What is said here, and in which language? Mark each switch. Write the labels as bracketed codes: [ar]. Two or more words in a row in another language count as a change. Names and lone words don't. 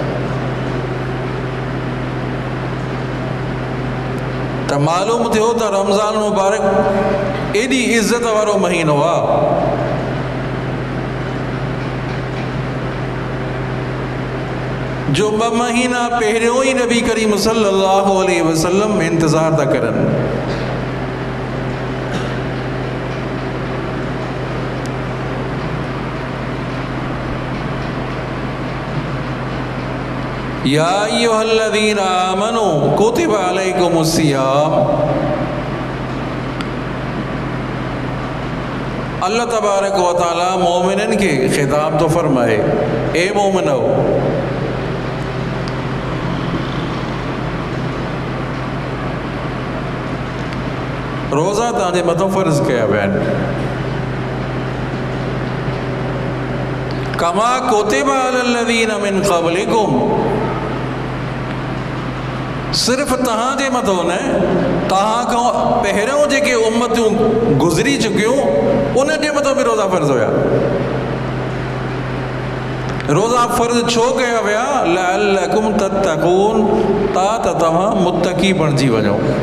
[sd] त मालूम थियो त रमज़ान मुबारक एॾी इज़्ज़त वारो महीनो आहे जो 2 महीना पहिरियों ई नबी करीम [ar] صلى الله عليه وسلم [sd] इंतज़ार था करनि। [ar] يا أيها الذين آمنوا كتب عليكم الصيام. [sd] अल्लाह [ar] تبارك وتعالى [sd] मोमिनन के खिताब तो फरमाए, ए मोमिनो रोज़ा तव्हांजे मथां फ़र्ज़ कया विया आहिनि। [ar] كما كتب على الذين من قبلكم, [sd] सिर्फ़ तव्हांजे मथां न, तव्हां खां पहिरियों जेके उम्मतूं गुज़री चुकियूं उन जे मथां बि रोज़ा फ़र्ज़ हुया। रोज़ा फ़र्ज़ छो कया विया? [ar] لعلكم تتقون, [sd] त तव्हां मुत्तक़ी बणिजी वञो।